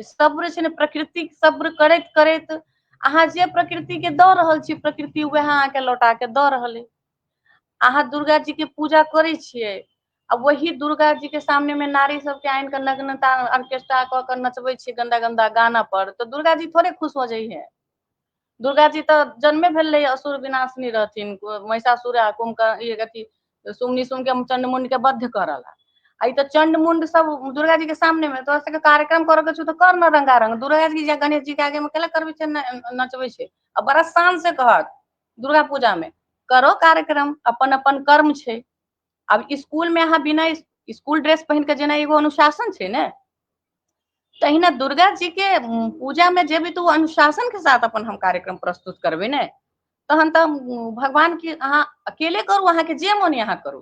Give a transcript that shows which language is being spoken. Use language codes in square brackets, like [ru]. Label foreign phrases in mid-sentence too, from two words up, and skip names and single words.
[mai] सब्र छै ने, प्रकृति सब्र करैत करैत अहाँ जे प्रकृति के दऽ रहल छी, प्रकृति वएह अहाँके लौटा के दऽ रहल है। अहाँ दुर्गा जी के पूजा करै छियै, आ वही दुर्गा जी के सामने में नारी सबके आनि के नग्नता ऑर्केस्ट्रा कऽ के नचबै छियै गंदा गंदा गाना पर, तो दुर्गा जी थोड़े खुश हो जाइ है। दुर्गा जी तो जन्मे भेल रही असुर विनाशनी रहथिन, महिषासुर अथी सुमनी सुम के चंडमुंड के बद्ध करला। आई तो चंडमुंड सब दुर्गा जी के सामने में, तो सबके कार्यक्रम करे के तो कर न रंगारंग। दुर्गा जी या गणेश जी के आगे में केला करबे छै, नचबे छै। आ बड़ा शान से कहत दुर्गा पूजा में करो कार्यक्रम, अपन अपन कर्म छै। अब स्कूल में अहाँ बिना स्कूल ड्रेस पहिन के जेना एगो अनुशासन छै ने, तहिना दुर्गा जी के पूजा में जेबै तो अनुशासन के साथ अपन हम कार्यक्रम प्रस्तुत करबै ने, तहन तऽ भगवान के अहाँ अकेले करू, अहाँके जे मोन अहाँ करू।